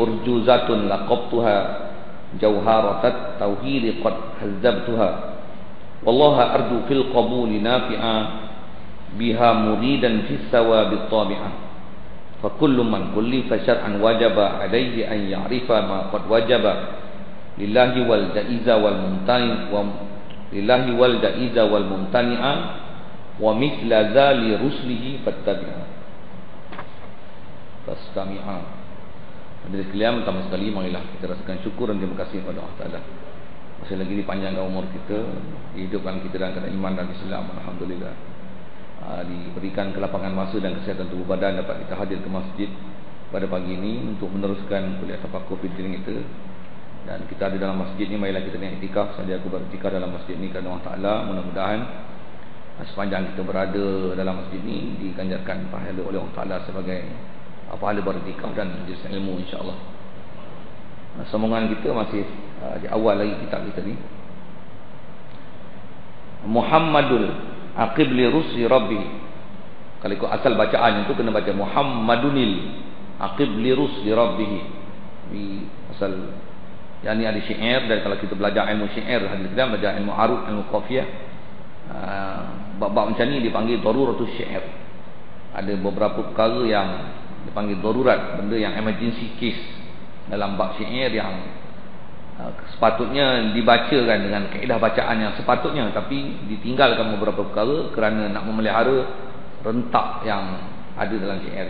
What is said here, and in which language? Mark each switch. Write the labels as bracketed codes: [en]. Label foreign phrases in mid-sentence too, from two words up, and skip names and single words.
[ar] أرجوزة لقبتها جوهرة التوحيد قد هذبتها والله أرجو في القبول نافعا بها مريدا في الثواب طامعا فكل من كلف شرعا وجبا عليه أن يعرف ما قد وجبا لله والجائز والممتنع ولله والجائز والممتنعا ومثل ذلك رسله فاتبعا فاستمعا. [ms] Hadirin sekalian, pertama sekali marilah kita rasakan syukur dan terima kasih kepada Allah Taala. Masih lagi dipanjangkan umur kita, dihidupkan kita dalam keadaan iman dan Islam, alhamdulillah. Diberikan kelapangan masa dan kesihatan tubuh badan dapat kita hadir ke masjid pada pagi ini untuk meneruskan kuliah [ar] تفقه في الدين [ms] kita. Dan kita ada dalam masjid ni, marilah kita niat iktikaf. Saya aku beriktikaf dalam masjid ni kerana Allah Taala. Mudah-mudahan sepanjang kita berada dalam masjid ni diganjarkan pahala oleh Allah Taala sebagai pahala beriktikaf dan majlis ilmu, insya-Allah. Sambungan kita masih di awal lagi kitab kita ni. [ar] محمد العاقب لرسل ربه. [ms] Kalau ikut asal bacaan itu kena baca [ar] محمدن العاقب لرسل ربه. [ms] Di asal yang ni ada syair, dan kalau kita belajar ilmu syair, kita belajar ilmu arud, ilmu qafiyah, bab-bab macam ni dipanggil [ar] ضرورة الشعر. [ms] Ada beberapa perkara yang dipanggil darurat, benda yang [en] emergency case [ms] dalam bab syair yang sepatutnya dibacakan dengan kaedah bacaan yang sepatutnya, tapi ditinggalkan beberapa perkara kerana nak memelihara rentak yang ada dalam syair.